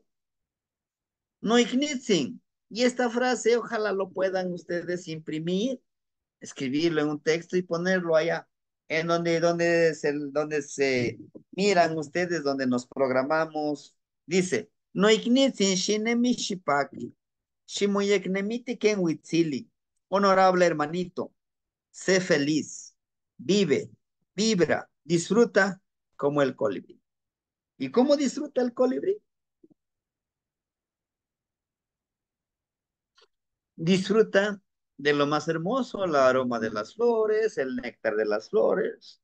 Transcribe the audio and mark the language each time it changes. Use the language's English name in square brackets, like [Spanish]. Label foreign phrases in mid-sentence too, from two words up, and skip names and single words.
[Nahuatl languages] No ignitzen. [Spanish] Y esta frase, ojalá lo puedan ustedes imprimir, escribirlo en un texto y ponerlo allá, en donde se miran ustedes, donde nos programamos. [Nahuatl languages] Dice, no ignitzen shinemi shipaki, shimoyeknemiti ken witzili. [Spanish] Honorable hermanito, sé feliz, vive, vibra, disfruta como el colibrí. ¿Y cómo disfruta el colibrí? Disfruta de lo más hermoso, el aroma de las flores, el néctar de las flores.